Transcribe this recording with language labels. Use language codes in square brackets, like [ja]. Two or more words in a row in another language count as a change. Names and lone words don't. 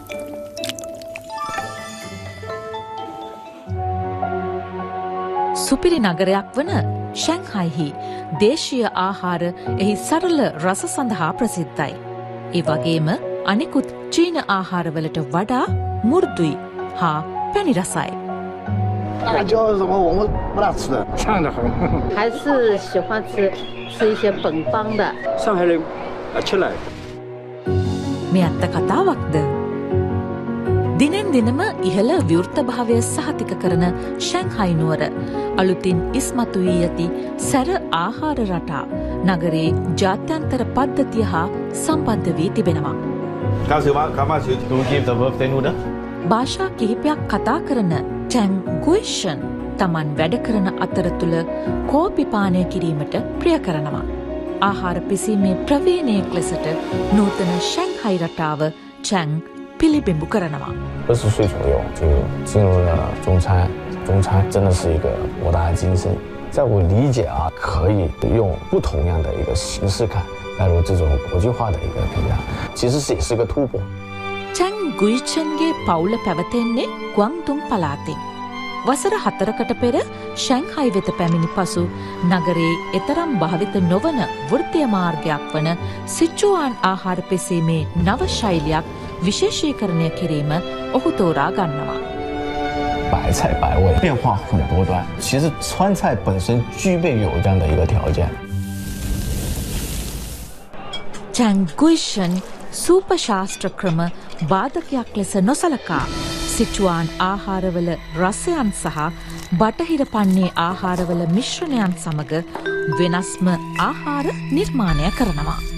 [si] සුපිරි නගරයක් වන ෂැන්හයිහි දේශීය ආහාර එහි සරල රස සඳහා ප්‍රසිද්ධයි. ඒ වගේම අනෙකුත් චීන ආහාරවලට වඩා මුර්දුයි හා පැණි රසයි. [zh] 辣椒什么我们不大吃的，呛得很。还是喜欢吃一些本帮的。上海人吃来。 [si] මේ අත්ත කතාවක්ද? දිනෙන් දිනම ඉහළ ව්‍යෘතභාවය සහතික කරන ෂැන්හයි නුවර අලුතින් ඉස්මතු වී ඇති සැර ආහාර රටා නගරේ ජාත්‍යන්තර පද්ධතිය හා සම්බන්ධ වී තිබෙනවා. භාෂා කිහිපයක් කතා කරන ටැන් ගුයිෂන් තමන් වැඩ කරන අතරතුළ කෝපි පානය කිරීමට ප්‍රිය කරනවා. ආහාර පිසීමේ ප්‍රවීණයෙක් ලෙසට නූතන ෂැන්හයි රටාව ටැන් පිළිබිඹු කරනවා. [zh] 20 岁左右就进入了中餐，中餐真的是一个博大精深。在我理解啊，可以用不同样的一个形式看，带入这种国际化的一个评价，其实也是一个突破。 [si] ටැන් ගුයිචන්ගේ පවුල පැවතෙන්නේ ගුවන්තුන් පලාතෙන්. වසර 4කට පෙර ෂැන්හයි වෙත පැමිණි පසු නගරේ එතරම් භාවිත නොවන වෘත්තීය මාර්ගයක් වන සිචුවාන් ආහාර පෙසීමේ නව ශෛලියක් විශේෂීකරණය කිරීම ඔහු තෝරා ගන්නවා. [zh] 白菜白味变化很多端，其实川菜本身具备有这样的一个条件。 [si] ටැන් ගුයිෂන් සූප ශාස්ත්‍ර ක්‍රම බාධකයක් ලෙස නොසලකා සිචුවාන් ආහාරවල රසයන් සහ බටහිර පන්නේ ආහාරවල මිශ්‍රණයන් සමග වෙනස්ම ආහාර නිර්මාණය කරනවා.